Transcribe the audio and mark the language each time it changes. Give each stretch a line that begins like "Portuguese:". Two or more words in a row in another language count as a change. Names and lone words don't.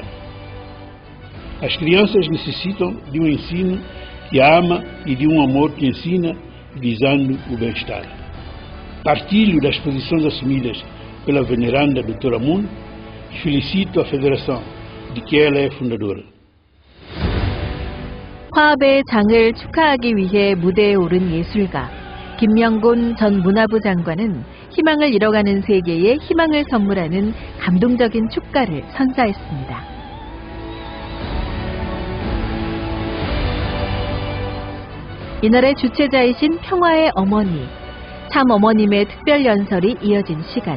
Portuguese: As crianças necessitam de um ensino que ama e de um amor que ensina, visando o bem-estar. Partilho das posições assumidas pela veneranda doutora Moon e felicito a Federação, de que ela é fundadora.
Korean: 화합의 장을 축하하기 위해 무대에 오른 예술가 김명곤 전 문화부 장관은 희망을 잃어가는 세계에 희망을 선물하는 감동적인 축가를 선사했습니다. 이날의 주최자이신 평화의 어머니, 참 어머님의 특별 연설이 이어진 시간.